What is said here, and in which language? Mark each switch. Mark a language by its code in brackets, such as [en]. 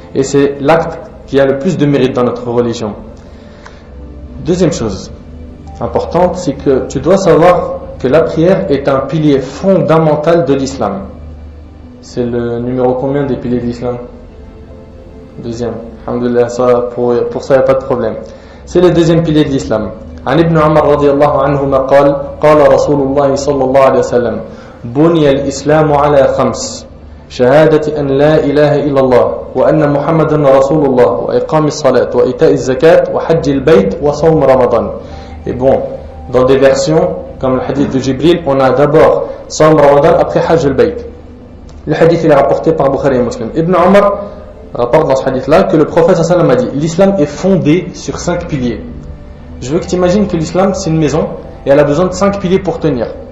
[fr] Et c'est l'acte qui a le plus de mérite dans notre religion. Deuxième chose importante, c'est que tu dois savoir que la prière est un pilier fondamental de l'islam. C'est le numéro combien des piliers de l'islam? Deuxième. Alhamdulillah, pour ça il n'y a pas de problème. C'est le deuxième pilier de l'islam. [ar] عن ابن عمر رضي الله عنهما قال: قال رسول الله صلى الله عليه وسلم: بني الإسلام على 5: شهادة أن لا إله إلا الله وأن محمدا رسول الله وإقام الصلاة وإيتاء الزكاة وحج البيت وصوم رمضان. [fr] Et bon, dans des versions comme le hadith de Jibril, on a d'abord Sawm Ramadan après Hajj al-Bayt. Le hadith il est rapporté par Bukhari et Muslim. Ibn Omar rapporte dans ce hadith-là que le prophète sallallahu alayhi wa sallam a dit: l'islam est fondé sur 5 piliers. Je veux que tu imagines que l'islam c'est une maison et elle a besoin de 5 piliers pour tenir.